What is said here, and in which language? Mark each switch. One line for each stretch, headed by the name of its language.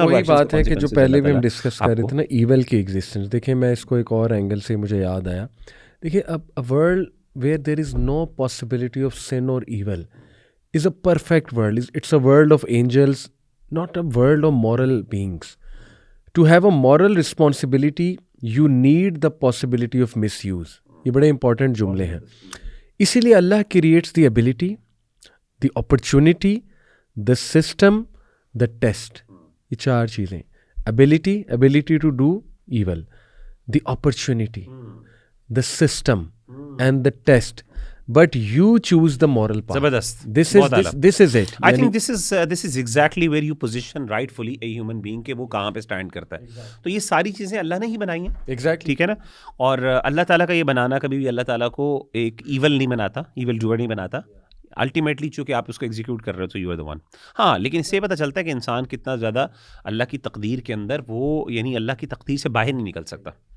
Urdu: اور وہی بات ہے کہ جو پہلے بھی ہم ڈسکس کر رہے تھے نا، ایول کی ایگزسٹنس. دیکھیں میں اس کو ایک اور اینگل سے مجھے یاد آیا. دیکھیں اب
English: World where there is no possibility of sin or evil is a perfect world. It's a world of angels, not a world of moral beings. To have a moral responsibility, you need the possibility of misuse.
Urdu: یہ بڑے important جملے ہیں.
English: اسی لیے Allah creates the ability, the opportunity, the system, the test.
Urdu: یہ چار چیزیں:
English: ability to do evil, the opportunity, the system and the test. But you choose the moral path.
Urdu: زبردست.
English: This is it. I think this is exactly where you position rightfully a human being
Urdu: کہ وہ کہاں پہ stand کرتا ہے. تو یہ ساری چیزیں اللہ نے ہی بنائی ہیں.
English: Exactly.
Urdu: ٹھیک ہے نا. اور اللہ تعالیٰ کا یہ بنانا کبھی بھی اللہ تعالیٰ کو ایک ایول نہیں بناتا، ایول ڈوئر نہیں بناتا. الٹیمیٹلی چونکہ آپ اس کو ایگزیکیوٹ کر رہے ہو تو
English: You are the one.
Urdu: ہاں، لیکن اس سے پتہ چلتا ہے کہ انسان کتنا زیادہ اللہ کی تقدیر کے اندر وہ یعنی اللہ کی تقدیر سے باہر نہیں نکل سکتا.